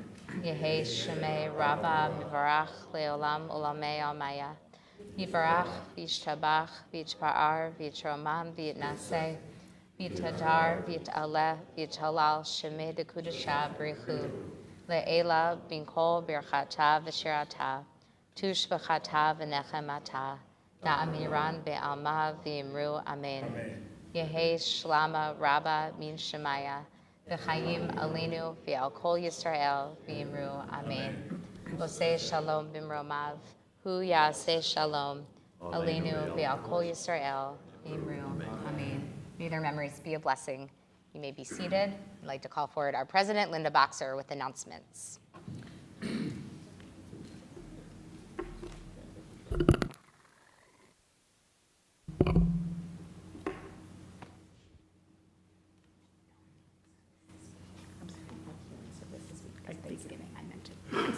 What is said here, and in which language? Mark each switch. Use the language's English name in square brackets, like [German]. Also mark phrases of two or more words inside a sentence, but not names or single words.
[Aramaic] יהא שמה רבא מברך לעלם ולעלמי עלמיא יתברך וישתבח ויתפאר ויתרומם ויתנשא ויתהדר ויתעלה ויתהלל שמה דקדשא בריך הוא לעלא מן כל ברכתא ושירתא תשבחתא ונחמתא דאמירן בעלמא ואמרו, Amen. יהא שלמא רבא מן שמיא, [Hebrew] וחיים עלינו ועל כל ישראל ואמרו אמן. עושה שלום במרומיו הוא יעשה שלום עלינו ועל כל ישראל ואמרו, Amen. [English] May their memories be a blessing. You may be seated. I'd like to call forward our president, Linda Boxer, with announcements. Thanksgiving, I meant to.